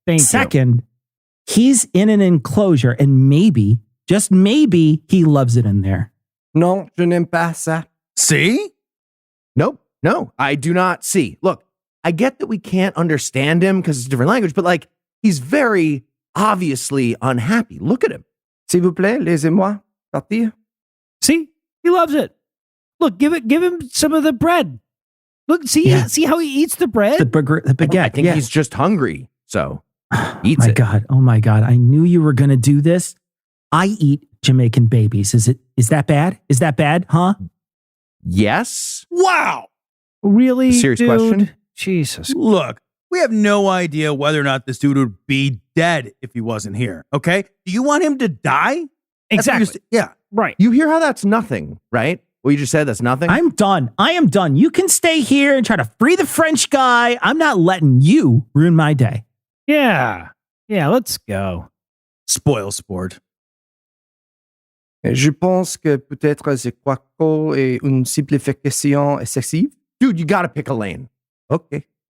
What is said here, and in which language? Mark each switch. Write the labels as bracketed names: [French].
[English] Second, he's in an enclosure, and maybe, just maybe, he loves it in there. [French] Non, je n'aime pas ça. [English] See? Nope. No, I do not see. Look, I get that we can't understand him because it's a different language, but like, he's very obviously unhappy. Look at him. [French] S'il vous plaît, laissez-moi partir. [English] See? He loves it. Look, give him some of the bread. Look, see how he eats the bread? The baguette. I think he's just hungry, so eats it. Oh my God. I knew you were going to do this. I eat Jamaican babies. Is that bad? Is that bad? Huh? Yes. Wow. Really? Serious question? Jesus. Look, we have no idea whether or not this dude would be dead if he wasn't here. Okay. Do you want him to die? Exactly. Yeah. Right. You hear how that's nothing, right? What you just said, that's nothing? I'm done. I am done. You can stay here and try to free the French guy. I'm not letting you ruin my day. Yeah. Yeah, let's go. Spoil sport. [French] Je pense que peut-être c'est quoique est une simplification excessive. [English] Dude, you got to pick a lane. Okay.